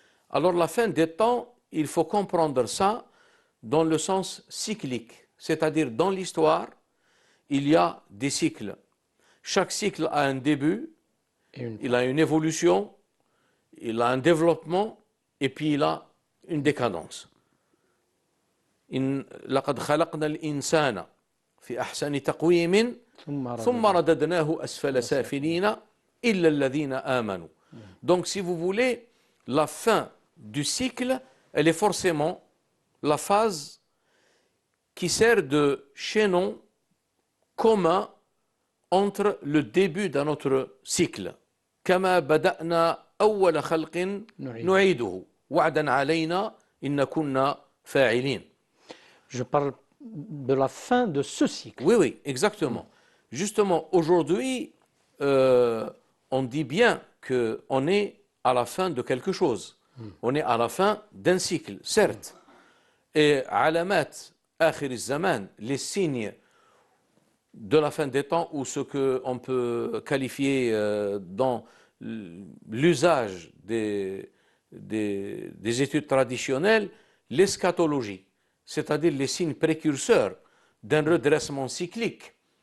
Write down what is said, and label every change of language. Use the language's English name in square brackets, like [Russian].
[French] Alors la fin des temps, il faut comprendre ça dans le sens cyclique, c'est-à-dire dans l'histoire, il y a des cycles. Chaque cycle a un début, il a une évolution, il a un développement, et puis il a une décadence. [Arabic] لقد خلقنا الإنسان في أحسن تقويم ثم رددناه أسفل سافلين إلا الذين آمنوا. [French] Donc si vous voulez, la fin du cycle, elle est forcément la phase qui sert de chaînon commun entre le début d'un autre cycle. [Arabic] كما بدأنا أول خلق نعيده وعدا علينا إن كنا فاعلين. [French] Je parle de la fin de ce cycle. Oui, oui, exactement. Justement, aujourd'hui, on dit bien qu'on est à la fin de quelque chose. On est à la fin d'un cycle, certes. Et [Arabic] alamat akhir zaman, [French] les signes de la fin des temps, ou ce qu'on peut qualifier dans l'usage des études traditionnelles, l'eschatologie, c'est-à-dire les signes précurseurs d'un redressement cyclique.